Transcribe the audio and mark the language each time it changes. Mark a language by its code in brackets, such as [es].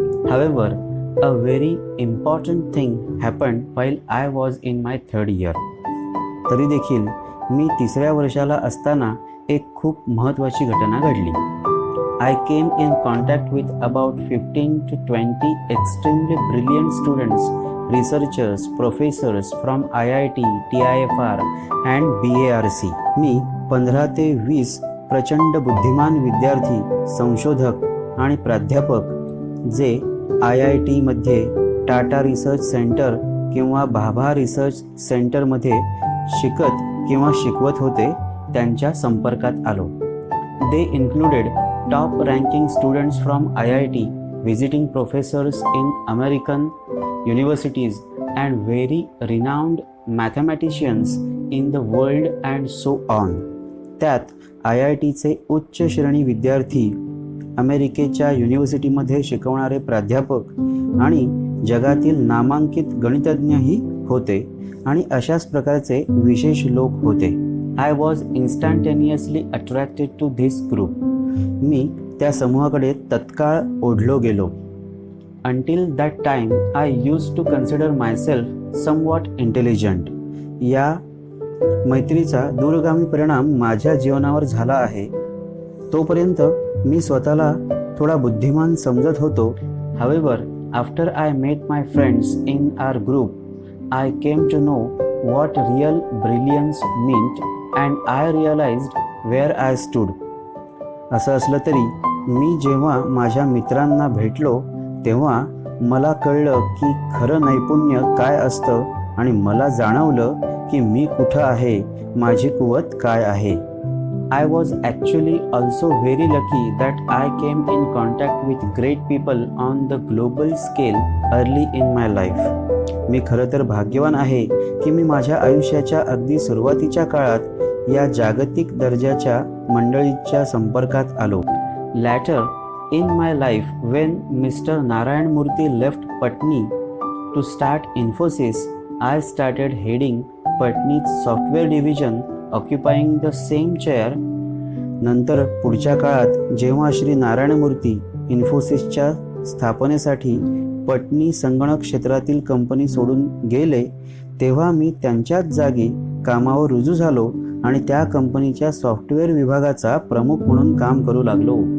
[en] However, a very important thing happened while I was in my 3rd year. [mr] तरी देखील मी 3ऱ्या वर्षाला असताना एक खूप महत्त्वाची घटना घडली. [en] I came in contact with about 15 to 20 extremely brilliant students, researchers, professors from IIT, TIFR and BARC. [mr] मी 15 ते 20 प्रचंड बुद्धिमान विद्यार्थी, संशोधक आणि प्राध्यापक जे IITमध्ये टाटा रिसर्च सेंटर किंवा भाभा रिसर्च सेंटरमध्ये शिकत किंवा शिकवत होते त्यांच्या संपर्कात आलो. [en] They included top ranking students from IIT, visiting professors in American universities and very renowned mathematicians in the world and so on. [mr] त्यात IITचे उच्च श्रेणी विद्यार्थी, अमेरिकेच्या युनिव्हर्सिटीमध्ये शिकवणारे प्राध्यापक आणि जगातील नामांकित गणितज्ञही होते आणि अशाच प्रकारचे विशेष लोक होते. [en] I was instantaneously attracted to this group. [mr] मी त्या समूहाकडे तत्काळ ओढलो गेलो. [en] Until that time, I used to consider myself somewhat intelligent. [mr] या मैत्रीचा दूरगामी परिणाम माझ्या जीवनावर झाला आहे. तोपर्यंत मी स्वतःला थोडा बुद्धिमान समजत होतो. [en] However, after I met my friends in our group, I came to know what real brilliance meant and I realized where I stood. [mr] असं असलं तरी मी जेव्हा माझ्या मित्रांना भेटलो तेव्हा मला कळलं की खरं नैपुण्य काय असतं आणि मला जाणवलं की मी कुठं आहे, माझी कुवत काय आहे. [en] I was actually also very lucky that I came in contact with great people on the global scale early in my life. [mr] मी खरं तर भाग्यवान आहे की मी माझ्या आयुष्याच्या अगदी सुरुवातीच्या काळात या जागतिक दर्जाच्या मंडळीच्या संपर्कात आलो. [en] Later in my life, when Mr. Narayan Murthy left Patni to start Infosys, I started heading Patni's software division, occupying the same chair. [mr] नंतर पुढच्या काळात जेव्हा श्री नारायण मूर्ती इन्फोसिसच्या स्थापनेसाठी पटनी संगणक क्षेत्रातील कंपनी सोडून गेले तेव्हा मी त्यांच्याच जागी कामावर रुजू झालो आणि त्या कंपनीच्या सॉफ्टवेअर विभागाचा प्रमुख म्हणून काम करू लागलो.